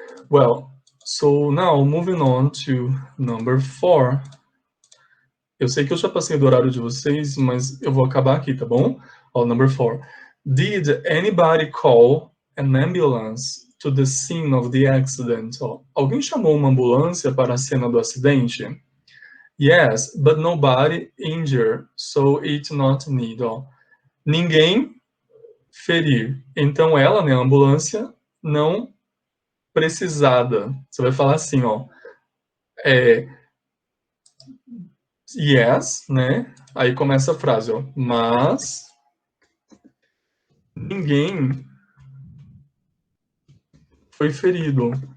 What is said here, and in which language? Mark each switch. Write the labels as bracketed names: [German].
[English] Well, so now moving on to number 4. [Portuguese] Eu sei que eu já passei do horário de vocês, mas eu vou acabar aqui, tá bom? [English] Number 4. Did anybody call an ambulance to the scene of the accident? [Portuguese] Alguém chamou uma ambulância para a cena do acidente? [English] Yes, but nobody injured, so it not need. [Portuguese] Ninguém ferir. Então ela, né, a ambulância, não precisada. Você vai falar assim, yes, né? Aí começa a frase, mas ninguém foi ferido.